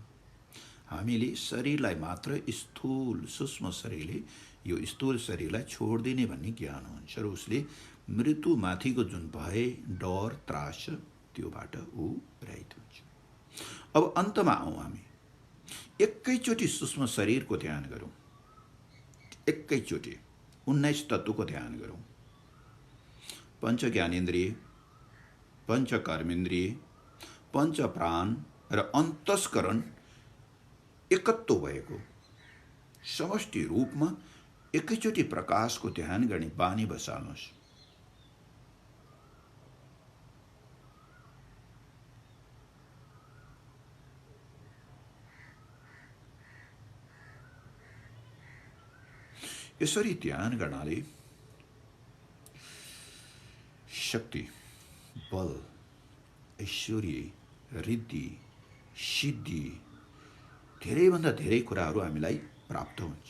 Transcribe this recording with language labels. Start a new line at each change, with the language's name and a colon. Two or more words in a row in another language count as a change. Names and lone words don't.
Nepali: हामीले शरीरलाई मात्र स्थूल सूक्ष्म शरीरले यो स्थूल शरीरलाई छोड्दिने भन्ने ज्ञान हुन्छ र उसले मृत्युमाथिको जुन भय, डर, त्रास छ त्योबाट ऊ रहित हुन्छ। अब अन्तमा आउँ हामी। एकैचोटि सूक्ष्म शरीरको ध्यान गरौँ। एकैचोटि 19 तत्त्वको ध्यान गरौँ। पञ्च ज्ञानेन्द्रिय, पंच कर्मेन्द्रिय, पंच प्राण र अन्तस्करण एकत्व भएको समष्टि रूपमा एकैचोटि प्रकाशको ध्यान गर्ने बानी बसाल्नुहोस्। यसरी ध्यान गर्नाले शक्ति, बल, ऐश्वर्य, रिद्धि, सिद्धि, धेरैभन्दा धेरै कुराहरू हामीलाई प्राप्त हुन्छ।